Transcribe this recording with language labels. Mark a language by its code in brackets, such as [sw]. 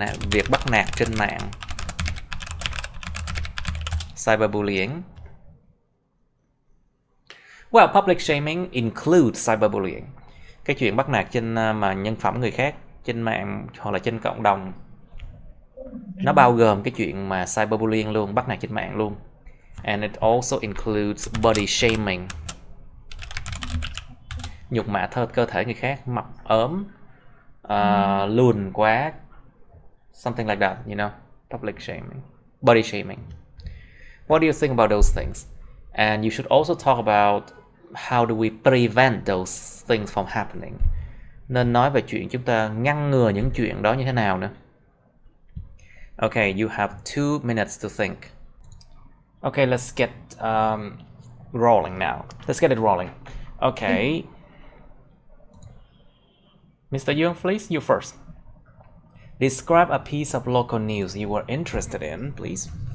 [vi] Việc bắt nạt trên mạng. [en] Cyberbullying. Well, public shaming includes cyberbullying. [vi] Cái chuyện bắt nạt trên mà nhân phẩm người khác trên mạng hoặc là trên cộng đồng, nó bao gồm cái chuyện mà cyberbullying luôn, bắt nạt trên mạng luôn. [en] And it also includes body shaming. [vi] Nhục mạ cơ thể người khác, mập ốm, lùn quá, [en] something like that, you know, public shaming, body shaming. What do you think about those things? And you should also talk about how do we prevent those things from happening. [vi] Nên nói về chuyện chúng ta ngăn ngừa những chuyện đó như thế nào nữa. [en] Okay, you have 2 minutes to think. Okay, let's get rolling now. Let's get it rolling. Okay. Mr. Young, please, you first. Describe a piece of local news you were interested in, please.